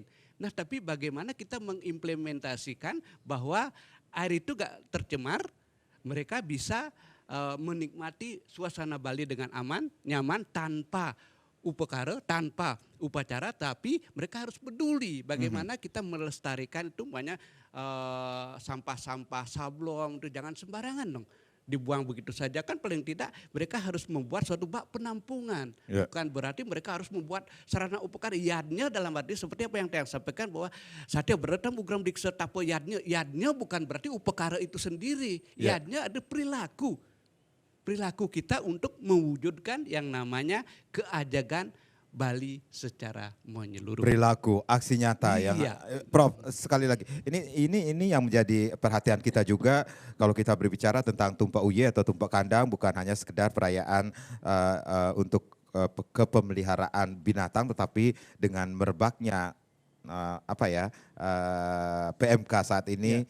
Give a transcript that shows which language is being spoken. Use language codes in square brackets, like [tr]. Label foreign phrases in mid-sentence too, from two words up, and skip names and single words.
[id] Nah, tapi bagaimana kita mengimplementasikan bahwa air itu gak tercemar, mereka bisa menikmati suasana Bali dengan aman, nyaman, tanpa upekara, tanpa upacara, tapi mereka harus peduli bagaimana kita melestarikan itu, banyak sampah-sampah sablon itu jangan sembarangan dong dibuang begitu saja, kan paling tidak mereka harus membuat suatu bak penampungan. Bukan berarti mereka harus membuat sarana upekara. Yadnya dalam arti seperti apa yang saya sampaikan bahwa [sa] satya beretam ugram diksa tapo yadnya. [id] Yadnya bukan berarti upekara itu sendiri. Yadnya ada perilaku. Perilaku kita untuk mewujudkan yang namanya keajagan Bali secara menyeluruh. Perilaku, aksi nyata yang Prof, sekali lagi ini yang menjadi perhatian kita juga kalau kita berbicara tentang Tumpak Uye atau Tumpak Kandang, bukan hanya sekedar perayaan untuk kepemeliharaan binatang, tetapi dengan merebaknya PMK saat ini.